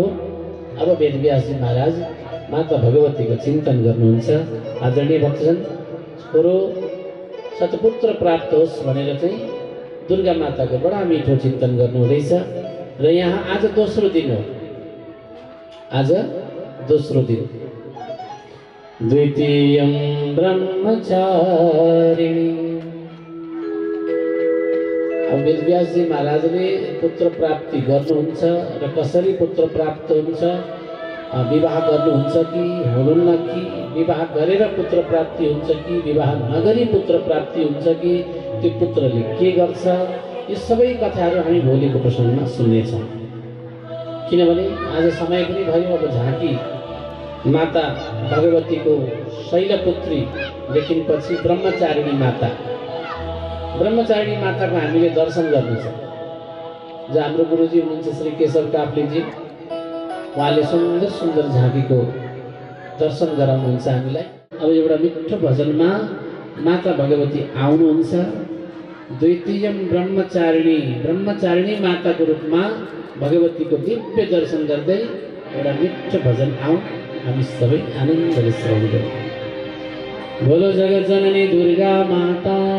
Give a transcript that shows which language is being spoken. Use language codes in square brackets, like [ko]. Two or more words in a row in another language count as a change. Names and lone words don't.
[ne] अब वेदव्यासजी महाराज माता भगवतीको चिन्तन गर्नुहुन्छ। आदरणीय भक्तजन, छोरो सतपुत्र प्राप्त होस् भनेर चाहिँ दुर्गा माताको बडा मिठो चिन्तन गर्नुहुँदैछ। र यहाँ आज दोस्रो दिन हो, आज दोस्रो दिन। [sa] द्वितीयं ब्रह्मचारिणी। [ne] अब वेदव्यासजी महाराजले पुत्र प्राप्ति गर्नुहुन्छ र कसरी पुत्र प्राप्त हुन्छ, विवाह गर्नुहुन्छ कि हुनुहुन्न, कि विवाह गरेर पुत्र प्राप्ति हुन्छ कि विवाह नगरी पुत्र प्राप्ति हुन्छ कि त्यो पुत्रले के गर्छ, यो सबै कथाहरू हामी भोलिको प्रसङ्गमा सुन्नेछौँ। किनभने आज समय पनि भयो। अब झाँकी माता भगवतीको शैलपुत्री देखिपछि ब्रह्मचारिणी माता, ब्रह्मचारिणी माताको हामीले दर्शन गर्नु छ। जो हाम्रो गुरुजी हुनुहुन्छ श्री केशव काफ्लेजी, उहाँले सुन्दर सुन्दर झाँकीको दर्शन गराउनुहुन्छ हामीलाई। अब एउटा मिठो भजनमा माता भगवती आउनुहुन्छ। [sa] द्वितीयं ब्रह्मचारिणी, [ne] ब्रह्मचारिणी माताको रूपमा भगवतीको दिव्य दर्शन गर्दै एउटा मिठो भजन आऊ, हामी सबै आनन्दले श्रवण गरौँ। [hi] बोलो जगत जननी दुर्गा माता।